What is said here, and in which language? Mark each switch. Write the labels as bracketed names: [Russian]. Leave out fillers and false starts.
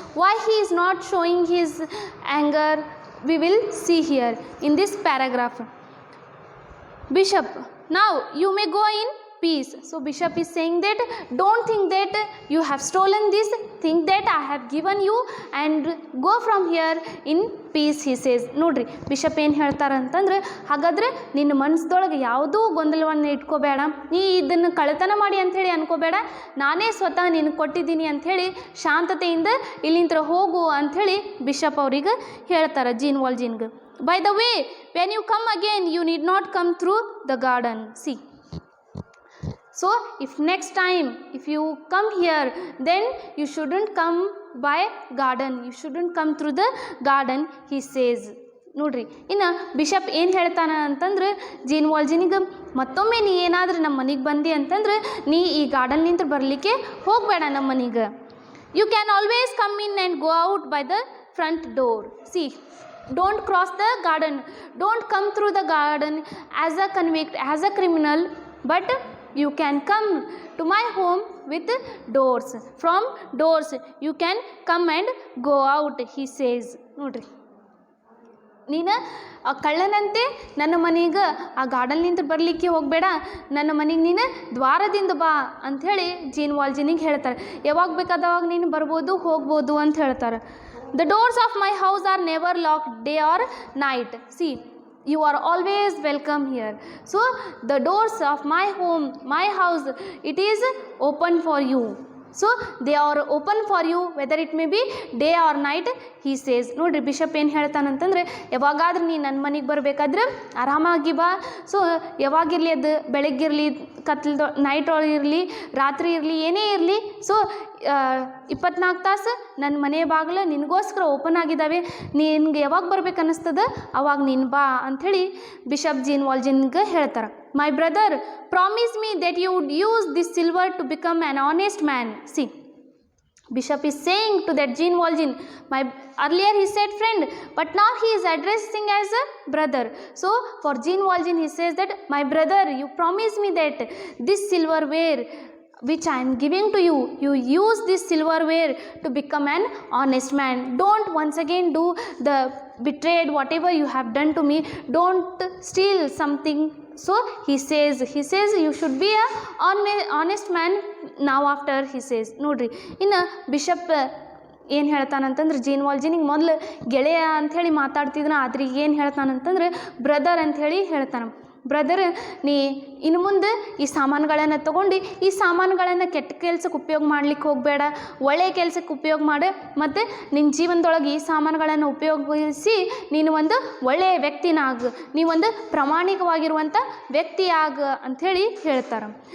[English] Why he is not showing his anger? We will see here in this paragraph. Bishop, now you may go in peace. So bishop is saying that don't think that you have stolen this, think that I have given you and go from here in peace, he says. [Kannada] ನೋಡ್ರಿ bishop ಏನು ಹೇಳ್ತಾರೆ ಅಂತಂದ್ರೆ, ಹಾಗಾದ್ರೆ ನಿನ್ನ ಮನಸ್ಸದೊಳಗೆ ಯಾವುದೂ ಗೊಂದಲವನ್ನು ಇಟ್ಕೋಬೇಡ, ನೀ ಇದನ್ನು ಕಳ್ಳತನ ಮಾಡಿ ಅಂಥೇಳಿ ಅನ್ಕೋಬೇಡ, ನಾನೇ ಸ್ವತಃ ನಿನಗೆ ಕೊಟ್ಟಿದ್ದೀನಿ ಅಂಥೇಳಿ ಶಾಂತತೆಯಿಂದ ಇಲ್ಲಿಂದ ಹೋಗು ಅಂಥೇಳಿ ಬಿಷಪ್ ಅವ್ರಿಗೆ ಹೇಳ್ತಾರೆ gene ವಾಲ್ಜಿನ್ಗೆ. [English] By the way, when you come again, you need not come through the garden. See. So, if next time, if you come here, then you shouldn't come by garden. You shouldn't come through the garden, he says. [Kannada] ನೋಡ್ರಿ, ಇನ್ನು bishop ಏನು ಹೇಳ್ತಾನೆ ಅಂತಂದ್ರೆ gene ವಾಲ್ಜಿನಿಗೆ, ಮತ್ತೊಮ್ಮೆ ನೀ ಏನಾದರೂ ನಮ್ಮ ಮನೆಗೆ ಬಂದಿ ಅಂತಂದ್ರೆ ನೀ ಈ ಗಾರ್ಡನ್ನಿಂದ ಬರಲಿಕ್ಕೆ ಹೋಗಬೇಡ ನಮ್ಮ ಮನೆಗೆ. [English] You can always come in and go out by the front door. See, don't cross the garden, don't come through the garden as a convict, as a criminal, but you can come to my home with doors. From doors you can come and go out, he says. [Kannada] ನೋಡ್ರಿ, ನೀನು ಕಳ್ಳನಂತೆ ನನ್ನ ಮನೆಗೆ ಆ ಗಾರ್ಡನ್ನಿಂದ ಬರಲಿಕ್ಕೆ ಹೋಗಬೇಡ, ನನ್ನ ಮನೆಗೆ ನೀನು ದ್ವಾರದಿಂದ ಬಾ ಅಂಥೇಳಿ ಜೀನ್ ವಾಲ್ಜಿನಿಗೆ ಹೇಳ್ತಾರೆ. ಯಾವಾಗ ಬೇಕಾದವಾಗ ನೀನು ಬರ್ಬೋದು ಹೋಗ್ಬೋದು ಅಂತ ಹೇಳ್ತಾರೆ. [English] The doors of my house are never locked day or night. See, you are always welcome here. So the doors of my home, my house, it is open for you. So they are open for you whether it may be day or night, he says. [Kannada] ನೋಡ್ರಿ, bishop ಏನು ಹೇಳ್ತಾನಂತಂದ್ರೆ, ಯಾವಾಗಾದ್ರೂ ನೀ ನನ್ನ ಮನೆಗೆ ಬರಬೇಕಾದ್ರೆ ಆರಾಮಾಗಿ ಬಾ. So ಯಾವಾಗಿರಲಿ, ಅದು ಬೆಳಗ್ಗಿರಲಿ, ಕತ್ಲದ ನೈಟ್ ಒಳಗಿರಲಿ, ರಾತ್ರಿ ಇರಲಿ, ಏನೇ ಇರಲಿ, ಸೊ 24 ತಾಸು ನನ್ನ ಮನೆ ಬಾಗಿಲು ನಿನಗೋಸ್ಕರ ಓಪನ್ ಆಗಿದ್ದಾವೆ. ನಿನಗೆ ಯಾವಾಗ ಬರ್ಬೇಕು ಅನ್ನಿಸ್ತದ ಅವಾಗ ನೀನು ಬಾ ಅಂಥೇಳಿ ಬಿಷಪ್ ಜೀನ್ ವಾಲ್ಜಿನ್ಗೆ ಹೇಳ್ತಾರೆ. [English] My brother, promise me that you would use this silver to become an honest man. See, Bishop is saying to that Jean Valjean, earlier he said friend, but now he is addressing as a brother. So for Jean Valjean he says that, my brother, you promise me that this silverware which I am giving to you, you use this silverware to become an honest man. Don't once again do the betrayed whatever you have done to me. Don't steal something. So he says you should be a honest man now after, he says. [Kannada] ನೋಡ್ರಿ, ಇನ್ನು bishop ಏನು ಹೇಳ್ತಾನಂತಂದ್ರೆ gene ವಾಲ್ಜಿನಿಗೆ ಮೊದಲು ಗೆಳೆಯ ಅಂಥೇಳಿ ಮಾತಾಡ್ತಿದ್ನ, ಆದ್ರೆ ಏನು ಹೇಳ್ತಾನಂತಂದ್ರೆ brother ಅಂಥೇಳಿ ಹೇಳ್ತಾನೆ. ಬ್ರದರ್, ನೀ ಇನ್ನು ಮುಂದೆ ಈ ಸಾಮಾನುಗಳನ್ನು ತೊಗೊಂಡು ಈ ಸಾಮಾನುಗಳನ್ನು ಕೆಟ್ಟ ಕೆಲಸಕ್ಕೆ ಉಪಯೋಗ ಮಾಡ್ಲಿಕ್ಕೆ ಹೋಗಬೇಡ, ಒಳ್ಳೆಯ ಕೆಲಸಕ್ಕೆ ಉಪಯೋಗ ಮಾಡು, ಮತ್ತು ನಿನ್ನ ಜೀವನದೊಳಗೆ ಈ ಸಾಮಾನುಗಳನ್ನು ಉಪಯೋಗಿಸಿ ನೀನು ಒಂದು ಒಳ್ಳೆಯ ವ್ಯಕ್ತಿನಾಗು, ನೀವೊಂದು ಪ್ರಾಮಾಣಿಕವಾಗಿರುವಂಥ ವ್ಯಕ್ತಿ ಆಗ ಅಂಥೇಳಿ ಹೇಳ್ತಾರೆ.